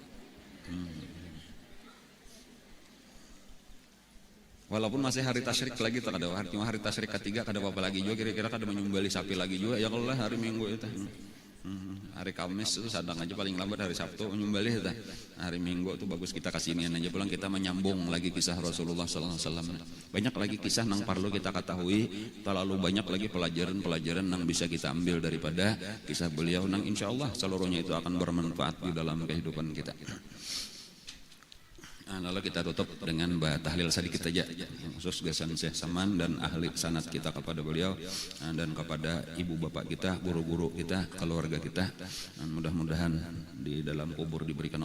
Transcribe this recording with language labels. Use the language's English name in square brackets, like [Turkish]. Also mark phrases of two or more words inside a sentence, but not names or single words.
[Banjar] Walaupun masih hari tasyrik lagi tak ada, cuma hari tasyrik ketiga kada apa-apa lagi juga, kira-kira kada menyembelih sapi lagi juga ya kalau hari Minggu itu. Hari Kamis itu sadang aja paling lambat hari Sabtu menyembelih itu. Hari Minggu itu bagus kita kasinian aja pulang kita menyambung lagi kisah Rasulullah [Arabic] sallallahu alaihi wasallam. [Banjar] Banyak lagi kisah nang perlu kita ketahui, terlalu banyak lagi pelajaran-pelajaran nang bisa kita ambil daripada kisah beliau nang insyaallah seluruhnya itu akan bermanfaat di dalam kehidupan kita. Nah, lalu kita tutup dengan tahlil sedikit saja khusus gasan Syekh Saman dan ahli sanad kita kepada beliau dan kepada ibu bapak kita, guru-guru kita, keluarga kita. [Indonesian] Dan mudah-mudahan di dalam kubur diberikan Allah kelapangan.